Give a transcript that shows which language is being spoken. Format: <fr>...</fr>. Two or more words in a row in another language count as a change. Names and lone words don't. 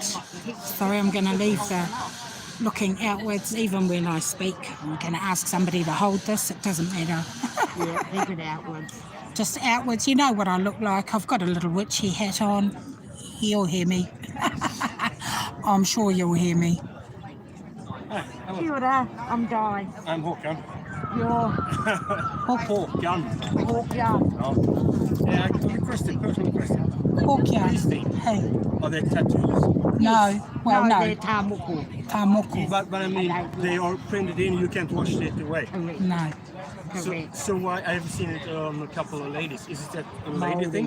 <en>Sorry, I'm going to leave the looking outwards even when I speak. I'm going to ask somebody to hold this. It doesn't matter. Yeah, keep it outwards. Just outwards. You know what I look like. I've got a little witchy hat on. You'll hear me. I'm sure you'll hear me.</en> <mi>Kia ora,</mi> <en>I'm Di. I'm Håkan. You're Håkan. Håkan.</en> <sv>Ja. Jag tog en</sv> <en>personal question. Håkan. Hey. Are they tattoos? No. Well, no. They're Tamoko. Tamoko. But I mean, they are printed in, you can't wash it away. Correct. No. Correct. So I have seen it on a couple of ladies. Is it a lady thing?</en>